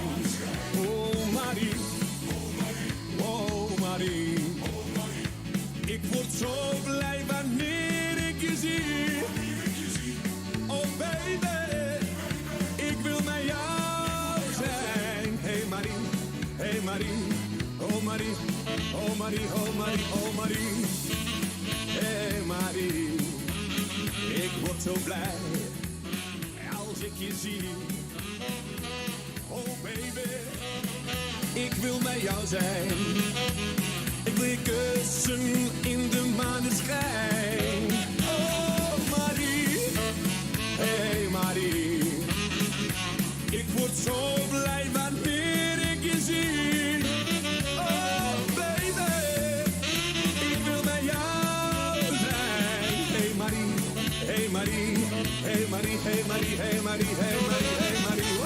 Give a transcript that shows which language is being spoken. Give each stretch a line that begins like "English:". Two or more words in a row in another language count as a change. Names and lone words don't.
Dutch: Oh Marie, oh Marie. Ik word zo blij wanneer ik je zie.
English: Oh baby,
Dutch: ik wil met jou zijn. Hey Marie, hey Marie. Oh Marie, oh Marie, oh Marie, oh Marie. Hey Marie, ik word zo blij als ik je zie.
English: Oh baby,
Dutch: ik wil met jou zijn. Ik wil je kussen in de maneschijn. Oh Marie, hey Marie. Ik word zo blij wanneer ik je zie.
English: Oh baby,
Dutch: ik wil met jou zijn. Hey Marie, hey Marie. Hey Marie, hey Marie, hey Marie, hey Marie, hey Marie.